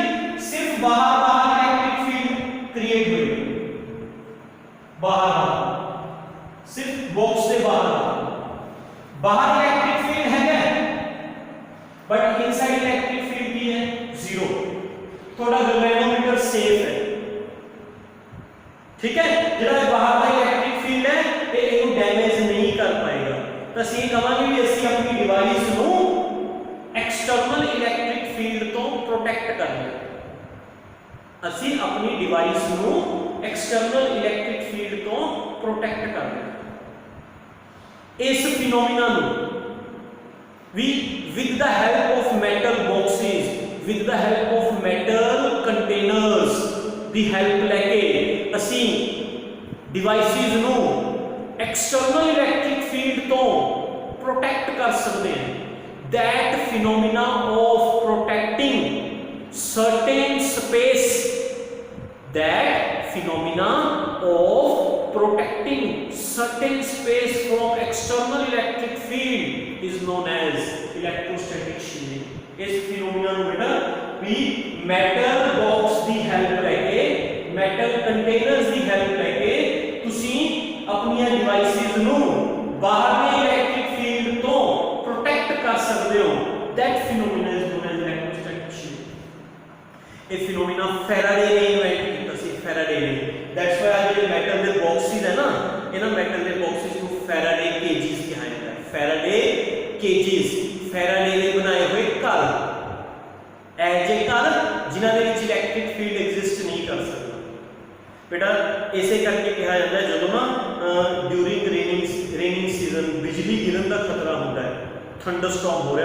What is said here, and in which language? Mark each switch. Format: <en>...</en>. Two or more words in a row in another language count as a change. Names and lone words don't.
<hi>सिर्फ बाहर</hi> <en>electric field create</en> <hi>हुई, बाहर सिर्फ बॉक्स से बाहर</hi> <en>electric field</en> <hi>है क्या,</hi> <en>but inside electric field</en> <hi>भी है 0। थोड़ा गैल्वेनोमीटर सेफ है, ठीक है?</hi> <pa>ਜਿਹੜਾ ਬਾਹਰ ਦਾ</pa> <en>electric field</en> <pa>ਹੈ ਇਹਨੂੰ ਡੈਮੇਜ ਨਹੀਂ ਕਰ ਪਾਏਗਾ। ਤਾਂ ਅਸੀਂ ਕਹਾਂਗੇ ਵੀ ਅਸੀਂ ਆਪਣੀ ਡਿਵਾਈਸ ਨੂੰ</pa> <en>external electric field</en> <pa>ਤੋਂ ਪ੍ਰੋਟੈਕਟ ਕਰਨਾ ਹੈ। ਅਸੀਂ ਆਪਣੀ ਡਿਵਾਈਸ ਨੂੰ</pa> <en>external electric field</en> <pa>ਤੋਂ ਪ੍ਰੋਟੈਕਟ ਕਰਦੇ ਹਾਂ। ਇਸ ਫਿਨੋਮੀਨਾ ਨੂੰ ਵੀ</pa> <en>with the help of metal boxes, with the help of metal containers</en> <pa>ਦੀ ਹੈਲਪ ਲੈ ਕੇ ਅਸੀਂ ਡਿਵਾਈਸਿਸ ਨੂੰ</pa> <en>external electric field</en> <pa>ਤੋਂ ਪ੍ਰੋਟੈਕਟ ਕਰ ਸਕਦੇ ਹਾਂ।</pa> <en>that phenomena of protecting certain space, that phenomena of protecting certain space from external electric field is known as electrostatic shielding।</en> <pa>इस phenomena ਨੂੰ</pa> <hi>बेटा भी</hi> <en>metal box</en> <pa>ਦੀ help ਲੈ ਕੇ</pa> <en>metal containers</en> <pa>ਦੀ help ਲੈ ਕੇ ਤੁਸੀਂ ਆਪਣੀਆਂ devices ਨੂੰ ਬਾਹਰਲੇ</pa> <en>electric field</en> <pa>ਤੋਂ protect ਕਰ ਸਕਦੇ ਹੋ।</pa> <en>that phenomena is known as electrostatic shielding।</en> <pa>ਇਹ phenomena Faraday ਨੇ ਇਨਵੈਂਟ ਕੀਤਾ ਸੀ, Faraday ਨੇ।</pa> <en>that's why</en> <pa>ਅੱਜ ਜਿਹੜੇ metal ਦੇ boxes ਹੈ ਨਾ, ਇਹਨਾਂ metal ਦੇ boxes ਨੂੰ Faraday cages ਕਿਹਾ ਜਾਂਦਾ ਹੈ। Faraday cages, Faraday ਨੇ ਬਣਾਏ ਹੋਏ ਘਰ, ਐਜੇ ਘਰ ਜਿਨ੍ਹਾਂ ਦੇ ਵਿੱਚ</pa> <en>electric field exist</en> <pa>ਨਹੀਂ ਕਰ ਸਕਦਾ। बेटा ਇਸੇ ਕਰਕੇ ਕਿਹਾ ਜਾਂਦਾ ਹੈ ਜਦੋਂ ਨਾ</pa> <en>during raining season</en> <pa>ਬਿਜਲੀ ਗਿਰਨ ਦਾ ਖਤਰਾ ਹੁੰਦਾ ਹੈ, ਥੰਡਰਸਟਾਰਮ ਹੋ</pa>